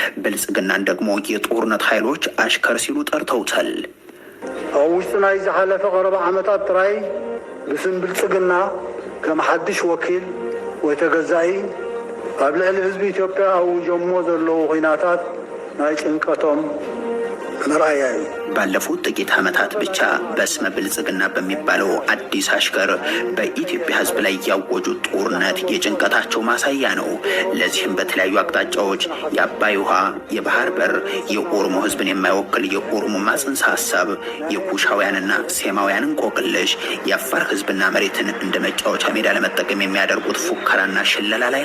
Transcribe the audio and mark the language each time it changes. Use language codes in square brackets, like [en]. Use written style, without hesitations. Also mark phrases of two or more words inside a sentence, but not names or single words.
[am] ብልጽግናን ደግሞ የጦርነት ኃይሎች አሽከር ሲሉ ጠርተውታል። [ti] ውስጥና ዝሓለፈ ቀረባ ዓመታት ጥራይ ብስም ብልጽግና ከም ሓድሽ ወኪል ወይ ተገዛኢ ኣብ ልዕሊ ህዝቢ ኢትዮጵያ ኣውጆሞ ዘለዉ ኩናታት ናይ ጭንቀቶም ምርአያ እዩ። [am] ባለፉት ጥቂት ዓመታት ብቻ በስመ ብልጽግና በሚባለው አዲስ አሽከር በኢትዮጵያ ህዝብ ላይ ያወጁት ጦርነት የጭንቀታቸው ማሳያ ነው። ለዚህም በተለያዩ አቅጣጫዎች የአባይ ውሃ፣ የባህር በር፣ የኦሮሞ ህዝብን የማይወክል የኦሮሞማ ጽንሰ ሐሳብ፣ የኩሻውያንና ሴማውያን እንቆቅልሽ፣ የአፋር ህዝብና መሬትን እንደ መጫወቻ ሜዳ ለመጠቀም የሚያደርጉት ፉከራና ሽለላ ላይ